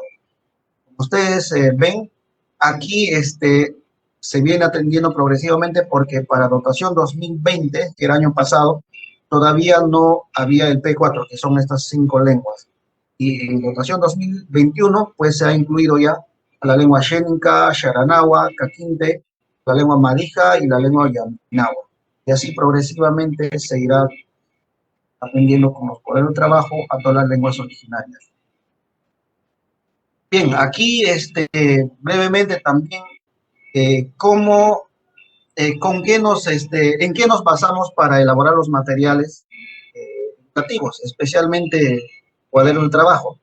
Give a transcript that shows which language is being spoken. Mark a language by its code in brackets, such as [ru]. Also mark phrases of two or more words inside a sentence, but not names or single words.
[es] Como ustedes ven, aquí se viene atendiendo progresivamente porque para dotación 2020, que era el año pasado, todavía no había el P4, que son estas 5 lenguas. Y en dotación 2021, pues se ha incluido ya a la lengua xénica, xaranahua, caquinte, la lengua madija y la lengua yaminahua. Y así progresivamente se irá aprendiendo con los cuadernos de trabajo a todas las lenguas originarias. Bien, aquí brevemente también en qué nos basamos para elaborar los materiales educativos, especialmente cuadernos de trabajo.